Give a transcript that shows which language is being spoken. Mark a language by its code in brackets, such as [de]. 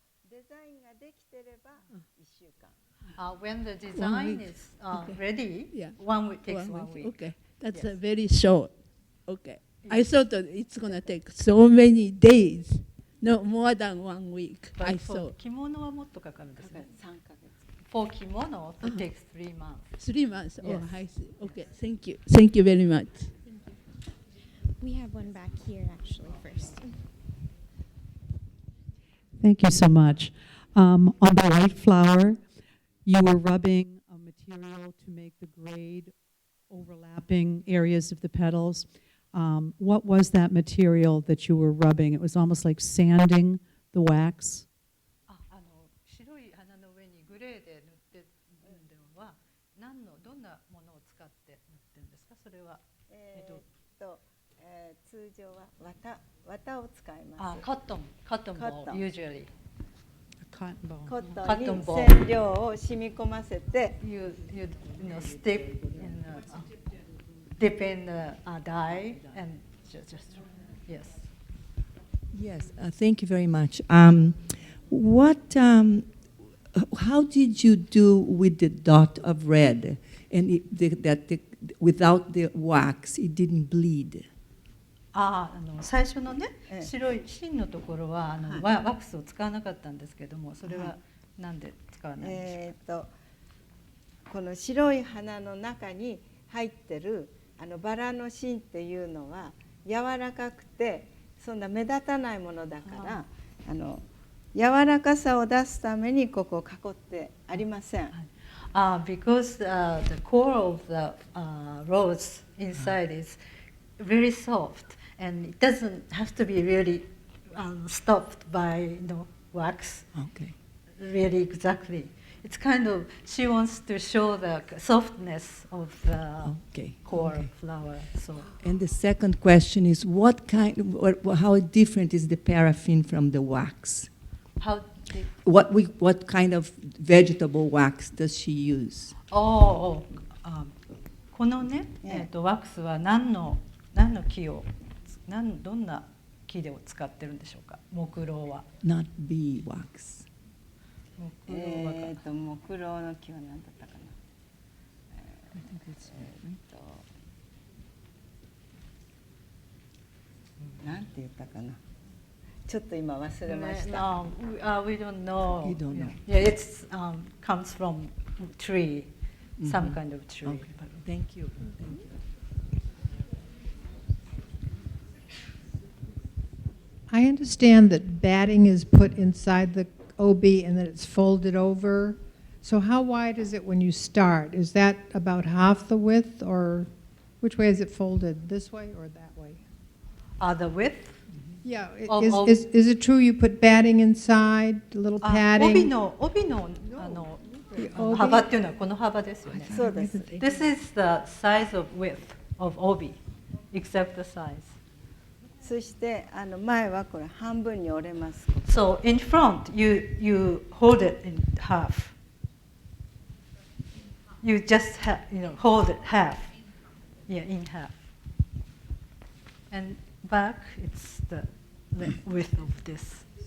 [ja] デザインができてれば1週間。 [en] When the design is ready, Yeah. 1 week takes 1 week. Okay, that's Yes. very short. Okay. I thought that it's gonna take so many days, no more than 1 week. I But for thought [ja] 着物はもっとかかるんですね。 [en] For kimono, it takes 3 months. 3 months. Yes. Oh, I see. Okay, thank you. Thank you very much. We have one back here actually first. Thank you so much. On the white flower, you were rubbing a material to make the grade overlapping areas of the petals. What was that material that you were rubbing? It was almost like sanding the wax. [ja] 白い花の上にグレーで塗ってるのはどんなものを使って塗ってるんですか？それは通常は綿を使います。 [en] コットンball usually. Cotton ball. [ja] コットン [en] Cotton [ja] に [en] ball. [ja] 染料を染み込ませて [en] You stick in dip in dye and just yes. Yes, thank you very much. How did you do with the dot of red? And without the wax, it didn't bleed. [ja] 最初のね、ええ白い芯のところはワックスを使わなかったんですけども、それはなんで使わないんでしょうか？この白い花の中に入ってるバラの芯っていうのは柔らかくてそんな目立たないものだから柔らかさを出すためにここを囲ってありません。 [en] Because the core of the rose inside is very soft and it doesn't have to be really stopped by wax. Okay. Really exactly. It's kind of she wants to show the softness of the core flower. So. And the second question is, how different is the paraffin from the wax? What kind of vegetable wax does she use? [ja] このね、ワックスは何の木をどんな木を使ってるんでしょうか？木蝋は。 [en] Not bee wax. [ja] 木蝋の木は何だったかな。なんて言ったかな。ちょっと今忘れました。 [en] We don't know. You don't know. Yeah, it's comes from tree, some kind of tree. Okay. Thank you. I understand that batting is put inside the obi and that it's folded over. So how wide is it when you start? Is that about half the width, or which way is it folded? This way or that way? The width? Yeah. Of- Is it true you put batting inside, a little [ja] 帯 [en] padding? [ja] の幅っていうのはこの幅ですよね。そうです。 [en] This is the size of width of obi, exact the size. [ja] そして前はこれ半分に折れます。 [en] So in front, you hold it in half. You just hold it half. Yeah, in half. And back, it's the width of this.